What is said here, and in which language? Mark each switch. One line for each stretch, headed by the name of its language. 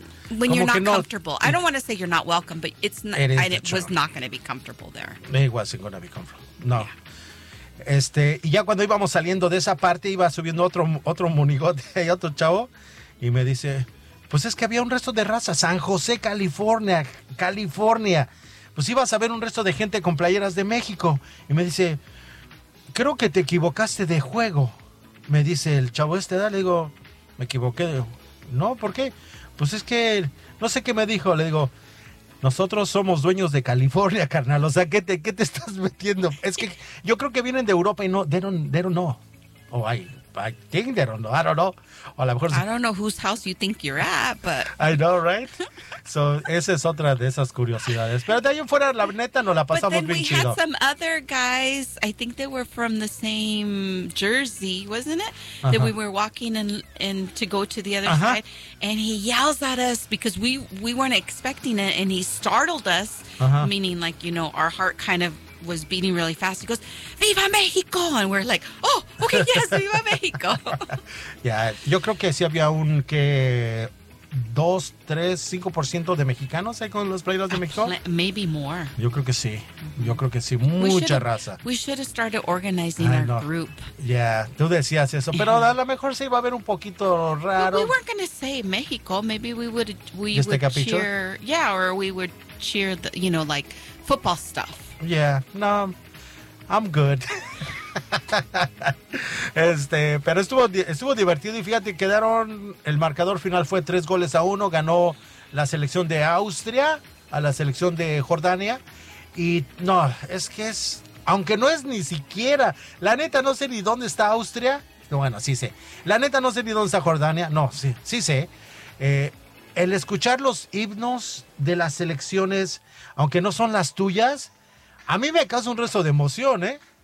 English: You know when you're not comfortable. I don't want to say you're not welcome, but it was not going to be comfortable there. It wasn't going to be comfortable. No. Yeah.
Spanish: Y ya cuando íbamos saliendo de esa parte, iba subiendo otro monigote y otro chavo, y me dice, pues es que había un resto de raza, San José, California. Pues ibas a ver un resto de gente con playeras de México. Y me dice, creo que te equivocaste de juego. Me dice el chavo este, dale, digo, me equivoqué. No, ¿por qué? Pues es que, no sé qué me dijo. Le digo, nosotros somos dueños de California, carnal. O sea, ¿qué te estás metiendo? Es que yo creo que vienen de Europa y no,
English: they don't know. Oh, I think they don't know. I don't know. I don't know whose house you think you're at, but I know, right? So,
Spanish: esa es otra de esas curiosidades. Pero de ahí en fuera, la neta, nos la pasamos bien chido.
English: But then we had some other guys, I think they were from the same Jersey, wasn't it? Uh-huh. That we were walking in to go to the other side. And he yells at us because we weren't expecting it. And he startled us, meaning like, you know, our heart kind of was beating really fast. He goes,
Spanish: Viva Mexico!
English: And we're like, oh, okay, yes,
Spanish: Viva Mexico! Yeah, yo creo que sí había un que 2-5% de mexicanos con los playeros de México.
English: Maybe more.
Spanish: Yo creo que sí. Yo creo que sí. Mucha raza.
English: We should have started organizing our group.
Spanish: Yeah, tú decías eso. Pero a lo mejor sí iba a haber un poquito raro.
English: But we weren't going to say Mexico. Maybe we would cheer. Yeah, or we would cheer, the, you know, like football stuff. Yeah, no, I'm good.
Spanish: pero estuvo divertido y fíjate, quedaron, el marcador final fue 3-1, ganó la selección de Austria a la selección de Jordania, y no, es que es, aunque no es ni siquiera, la neta no sé ni dónde está Austria, bueno, sí sé, la neta no sé ni dónde está Jordania, no, sí sé, el escuchar los himnos de las selecciones, aunque no son las tuyas, a mí me causa un resto de emoción, ¿eh?